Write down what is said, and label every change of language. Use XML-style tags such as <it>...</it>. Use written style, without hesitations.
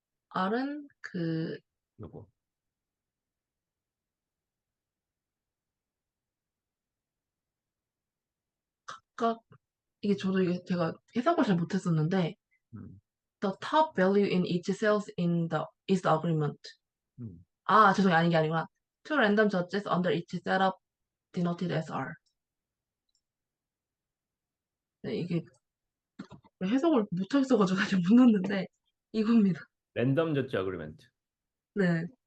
<ko>R은 그 요거. 각각 이게 저도 이게 제가 해석을 잘 못했었는데 음,</ko> <en>the top value in each cells in the is the agreement. 음.</en> <ko>아, 죄송해요. 아닌 게 아니구나.</ko> <en>Two random judges under each setup denoted as R.</en> <ko>네, 이게 해석을 못하겠어가지고 사실 못 넣었는데 이겁니다. 랜덤 저지 어그리먼트. 네.</ko>